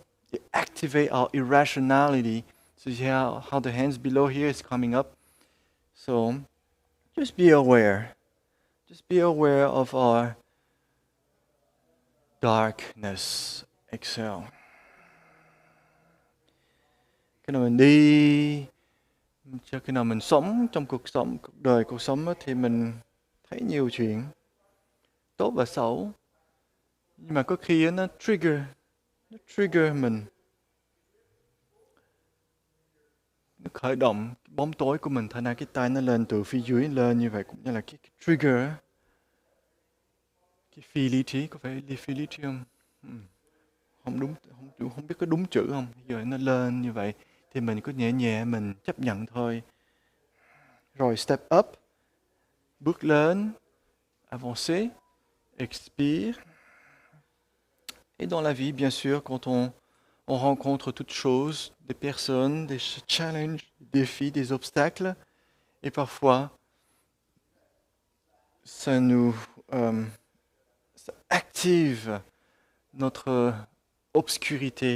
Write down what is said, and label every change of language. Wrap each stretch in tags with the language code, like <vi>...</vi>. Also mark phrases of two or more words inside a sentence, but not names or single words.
<en>They activate our irrationality. So you see how the hands below here is coming up. So just be aware. Just be aware of our darkness. Exhale.</en> <vi>Khi nào mình đi, cho khi nào mình sống trong cuộc đời cuộc sống á, thì mình thấy nhiều chuyện tốt và xấu. Nhưng mà có khi á, nó trigger mình, nó khởi động cái bóng tối của mình, thành ra cái tay nó lên từ phía dưới lên như vậy, cũng như là cái trigger á. Cái phi lý trí, có phải phi lý trí không? Không đúng, không biết có đúng chữ không. Giờ nó lên như vậy thì mình cứ nhẹ nhẹ mình chấp nhận thôi. Rồi</vi> <en>step up,</en> <vi>bước lên,</vi> <fr>avancer, expire. Et dans la vie, bien sûr, quand on rencontre toutes choses, des personnes, des challenges, des défis, des obstacles, et parfois ça nous ça active notre obscurité.</fr>